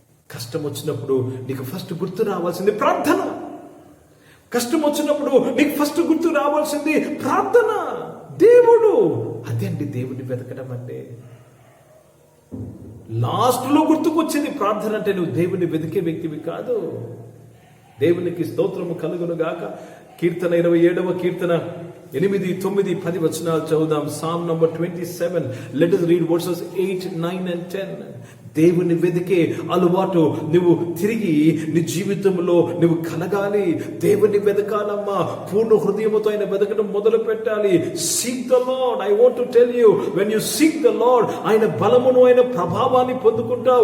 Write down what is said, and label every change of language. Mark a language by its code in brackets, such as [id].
[te] కష్టం వచ్చినప్పుడు నీకు ఫస్ట్ గుర్తు రావాల్సింది ప్రార్థన. కష్టం వచ్చినప్పుడు నీకు ఫస్ట్ గుర్తు రావాల్సింది ప్రార్థన, దేవుడు. అదే అండి దేవుని వెతకడం అంటే. లాస్ట్ లో గుర్తుకొచ్చింది ప్రార్థన అంటే నువ్వు దేవుని వెతికే వ్యక్తివి కాదు. దేవునికి స్తోత్రము కలుగును గాక. కీర్తన 27వ కీర్తన 8, 9, 10 వచనాలు చదువుదాం. [en] Psalm number 27. Let us read verses 8, 9 and 10. [te] దేవుని వెతికే అలవాటు నువ్వు తిరిగి నీ జీవితంలో నువ్వు కలగాలి. దేవుని వెతకాలమ్మా. పూర్ణ హృదయముతో ఆయన వెతకడం మొదలు పెట్టాలి. [en] Seek the Lord. I want to tell you, when you seek the Lord, [te] ఆయన బలమును, ఆయన ప్రభావాన్ని పొందుకుంటావు.